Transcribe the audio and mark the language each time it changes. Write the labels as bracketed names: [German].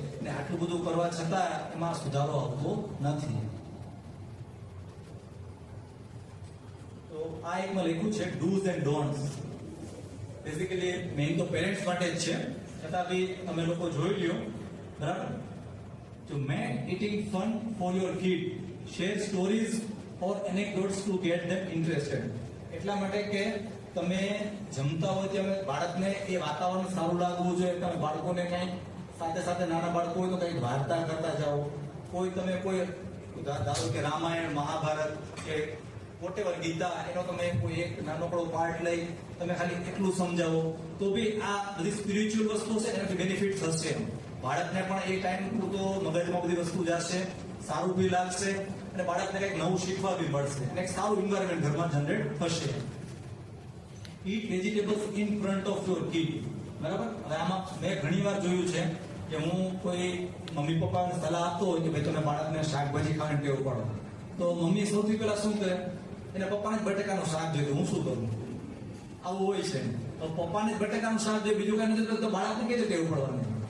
[Gujarati] અને આટલું બધું કરવા છતાં એમાં સુધારો આવતો નથી. તો આ એકમાં લખ્યું છે do's and don'ts. Basically main તો પેરેન્ટ્સ માટે જ છે, છતાં બી તમે લોકો જોઈ લ્યો, બરાબર. [English] To make eating fun for your kid, share stories or anecdotes to get them interested. [Gujarati] એટલા માટે કે તમે જમતા હોય ત્યારે બાળકને એ વાતાવરણ સારું લાગવું જોઈએ. તમે બાળકોને કંઈક સાથે સાથે નાના બાળકો હોય તો કંઈક વાર્તા કરતા જાઓ. કોઈ તમે કોઈ ધારો કે રામાયણ, મહાભારત કે વોટેવર ગીતા, એનો તમે કોઈ એક નાનકડો પાર્ટ લઈ તમે ખાલી એટલું સમજાવો તો બી આ બધી સ્પિરિચ્યુઅલ વસ્તુ છે એનાથી બેનિફિટ થશે. બાળકને પણ એ ટાઈમ પૂરતો મગજમાં બધી વસ્તુ જશે, સારું બી લાગશે અને બાળકને કંઈક નવું શીખવા બી મળશે અને એક સારું એન્વાયરમેન્ટ ઘરમાં જનરેટ થશે. [English] Eat vegetables in front of your kid. [Gujarati] બરાબર. હવે આમાં મેં ઘણી વાર જોયું છે કે હું કોઈ મમ્મી પપ્પાને સલાહ આપતો હોય કે ભાઈ તમે બાળકને શાકભાજી ખાવાની ટેવ પાડો, તો મમ્મી સૌથી પહેલા શું કરે, એના પપ્પાને જ બટેકાનું શાક જોઈએ, હું શું કરું? આવું હોય છે. તો પપ્પાને જ બટેકાનું શાક જોઈએ, બીજું કઈ નથી, તો બાળકને કેવી ટેવ પડવાની?